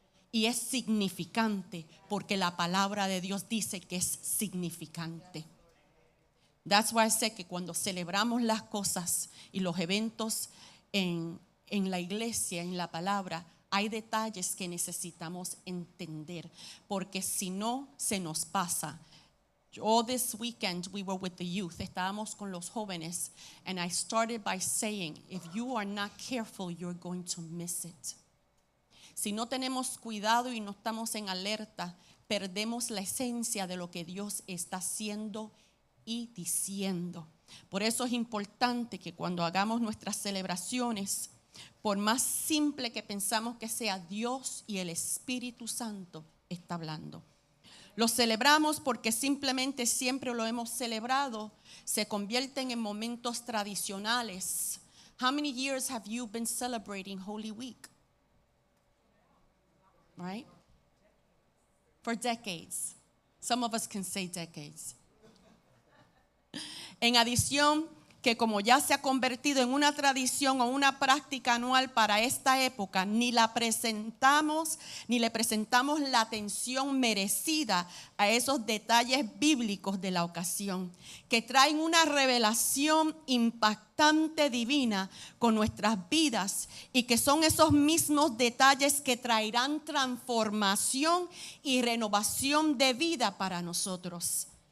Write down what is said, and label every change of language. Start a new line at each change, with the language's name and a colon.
Spanish: Y es significante porque la palabra de Dios dice que es significante.
English: That's why I say
Spanish: que cuando celebramos las cosas y los eventos en la iglesia, en la palabra, hay detalles que necesitamos entender, porque si no se nos pasa.
English: All this weekend we were with the youth,
Spanish: estábamos con los jóvenes,
English: and I started by saying, if you are not careful, you're going to miss it.
Spanish: Si no tenemos cuidado y no estamos en alerta, perdemos la esencia de lo que Dios está haciendo y diciendo. Por eso es importante que cuando hagamos nuestras celebraciones, por más simple que pensamos que sea, Dios y el Espíritu Santo está hablando. Lo celebramos porque simplemente siempre lo hemos celebrado, se convierten en momentos tradicionales.
English: How many years have you been celebrating Holy Week? Right? For decades. Some of us can say decades.
Spanish: En adición, que como ya se ha convertido en una tradición o una práctica anual para esta época, ni le presentamos la atención merecida a esos detalles bíblicos de la ocasión, que traen una revelación impactante divina con nuestras vidas y que son esos mismos detalles que traerán transformación y renovación de vida para nosotros.